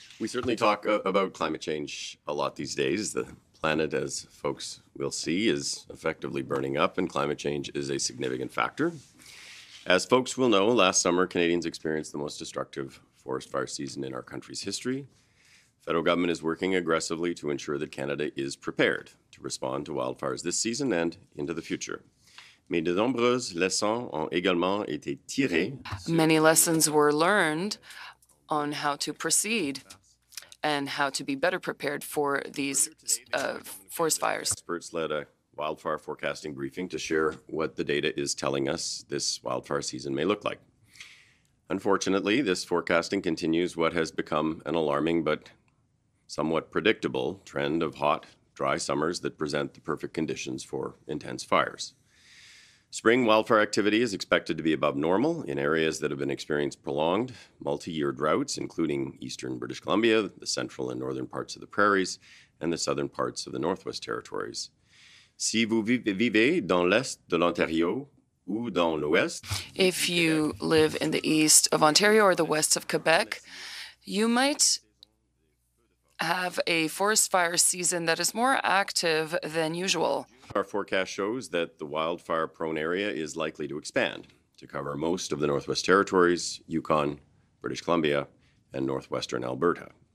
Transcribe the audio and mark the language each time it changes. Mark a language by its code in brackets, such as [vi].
[en] We certainly talk about climate change a lot these days. The planet, as folks will see, is effectively burning up, and climate change is a significant factor. As folks will know, last summer, Canadians experienced the most destructive forest fire season in our country's history. The federal government is working aggressively to ensure that Canada is prepared to respond to wildfires this season and into the future. [fr] Mais de nombreuses leçons ont également été tirées. [en] Many lessons were learned on how to proceed and how to be better prepared for these forest fires. Experts led a wildfire forecasting briefing to share what the data is telling us this wildfire season may look like. Unfortunately, this forecasting continues what has become an alarming but somewhat predictable trend of hot, dry summers that present the perfect conditions for intense fires. Spring wildfire activity is expected to be above normal in areas that have been experiencing prolonged, multi-year droughts, including eastern British Columbia, the central and northern parts of the prairies, and the southern parts of the Northwest Territories. [fr] Si vous vivez dans l'est de l'Ontario ou dans l'ouest, [en] if you live in the east of Ontario or the west of Quebec, you might have a forest fire season that is more active than usual. Our forecast shows that the wildfire-prone area is likely to expand to cover most of the Northwest Territories, Yukon, British Columbia, and northwestern Alberta.